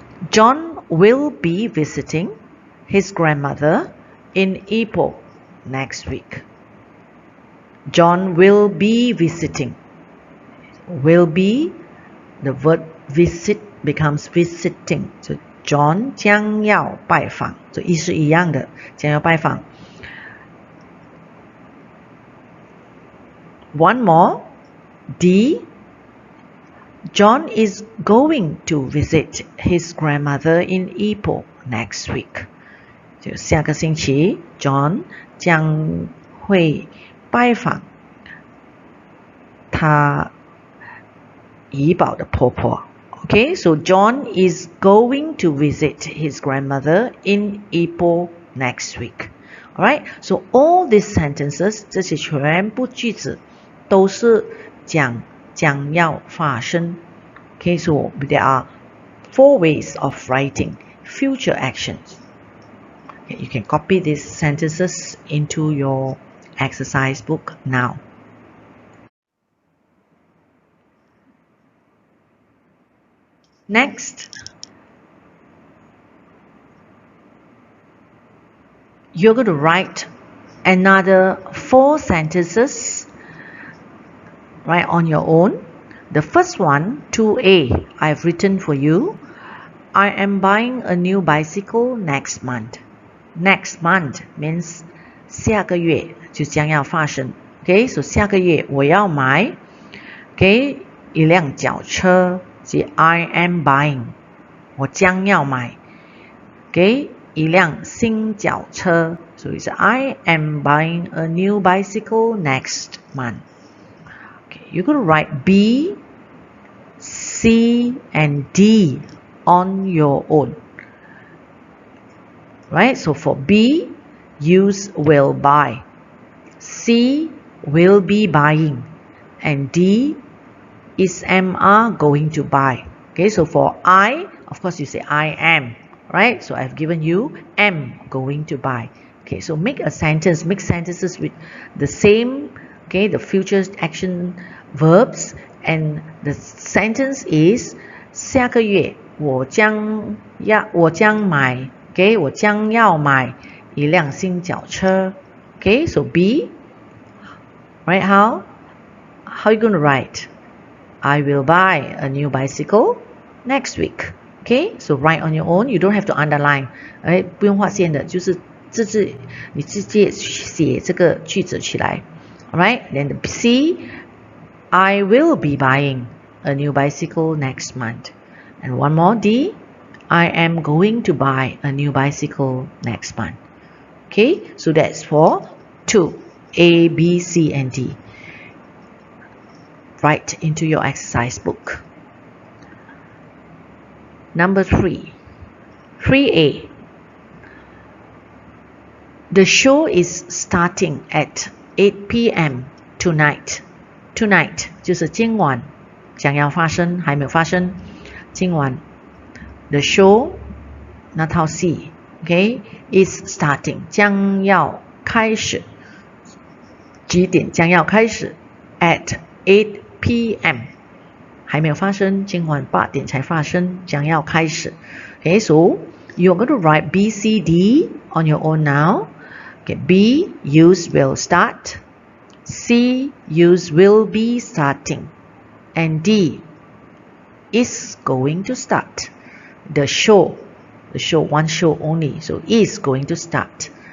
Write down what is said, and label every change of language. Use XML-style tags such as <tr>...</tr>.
<en>John will be visiting his grandmother in Ipoh next week. John will be visiting. Will be, the verb visit becomes visiting.</en> <zh>So John 将要拜访，所以意思一样的，将要拜访。</zh> <en>One more, D. John is going to visit his grandmother in Ipoh next week.</en> <zh>就下个星期 John 将会拜访他怡保的婆婆。</zh> <en>Okay, so John is going to visit his grandmother in Ipoh next week. Alright, so all these sentences,</en> <zh>这些全部句子都是讲将要发生。</zh> <en>Okay, so there are 4 ways of writing future actions. Okay, you can copy these sentences into your exercise book now. Next, you're going to write another 4 sentences right on your own. The first one, 2A, I've written for you. I am buying a new bicycle next month. Next month means</en> <zh>下个月就将要发生。 Okay, so 下个月我要买 okay, 一辆脚车。即</zh> <en>I am buying</en> <zh>我将要买 okay, 一辆新脚车。</zh> <en>So it's I am buying a new bicycle next month. Okay, you're going to write B, C, and D on your own. Right? So for B, use will buy. C, will be buying. And D, is am are going to buy. Okay, so for I, of course you say I am. Right? So I've given you am going to buy. Okay, so make a sentence, make sentences with the same, okay, the future action verbs, and the sentence is</en> <zh>下个月我将买</zh> <en>okay,</en> <zh>我将要买一辆新脚车</zh> <en>okay, so B, right, how are you going to write? I will buy a new bicycle next week. Okay, so write on your own. You don't have to underline.</en> <zh>不用画线的，就是你直接写这个句子起来。</zh> <en>Alright, then the C, I will be buying a new bicycle next month. And one more, D, I am going to buy a new bicycle next month. Okay, so that's for 2, A, B, C, and D. Write into your exercise book. Number 3, 3A. The show is starting at 8 p.m. tonight.</en> <zh>Tonight 就是今晚，将要发生，还没有发生。今晚</zh> <en>The show</en> <zh>那套戏 okay,</zh> <en>is starting</en> <zh>将要开始。几点将要开始 ？</zh> <en>At 8 p.m.</en> <zh>还没有发生，今晚8点才发生，将要开始。</zh> <en>Okay, so you're going to write B, C, D on your own now. Okay, B, use will start. C, use will be starting. And D, is going to start. The show, one show only, so is going to start.</en>